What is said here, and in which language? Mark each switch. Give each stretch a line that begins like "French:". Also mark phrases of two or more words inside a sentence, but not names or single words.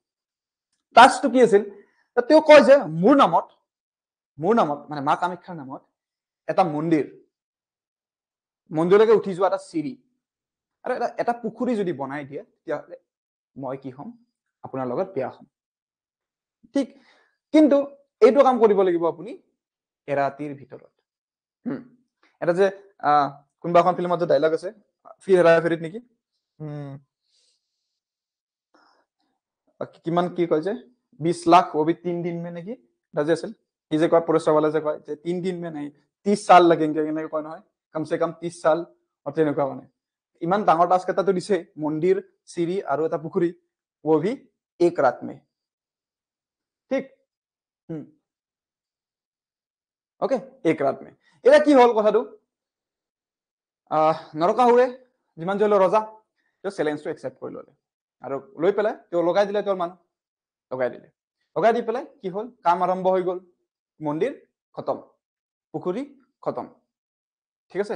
Assamese: টাস্কটো কি আছিল, তেওঁ কয় যে মোৰ নামত মানে মা কামাখ্যাৰ নামত এটা মন্দিৰলৈকে উঠি যোৱা এটা চিৰি আৰু এটা পুখুৰী যদি বনাই দিয়ে, তেতিয়াহ'লে মই কি হ'ম, আপোনাৰ লগত বিয়া হ'ম, ঠিক। কিন্তু এইটো কাম কৰিব লাগিব আপুনি এৰাতিৰ ভিতৰত। এটা যে কোনোবা এখন ফিল্মত যে ডাইলগ আছে, ফিৰ হেৰা ফেৰিত নেকি, কিমান কি কয় যে 20 লাখ
Hindi: वो भी 3 दिन में
Assamese: নেকি, এটা যে আছিল, সি যে কয় পৰেশৱালা যে কয় যে
Hindi: 3 दिन में नहीं 30 साल लगेंगे,
Assamese: এনেকে কয় নহয়, কমচে কম 30 साल, তেনেকুৱা মানে। ইমান ডাঙৰ টাস্ক এটাটো দিছে, মন্দিৰ, চিৰি আৰু এটা পুখুৰী,
Hindi: वो भी एक रात में,
Assamese: ঠিক।
Hindi: ওকে, एक रात में।
Assamese: এতিয়া কি হ'ল কথাটো, নৰকাসুৰে যিমান যি হ'লেও ৰজা, তেওঁ চেলেঞ্জটো একচেপ্ট কৰি ল'লে আৰু লৈ পেলাই তেওঁ লগাই দিলে, তেওঁৰ মানুহ লগাই দি পেলাই কি হ'ল, কাম আৰম্ভ হৈ গ'ল, মন্দিৰ খতম, পুখুৰী খতম, ঠিক আছে।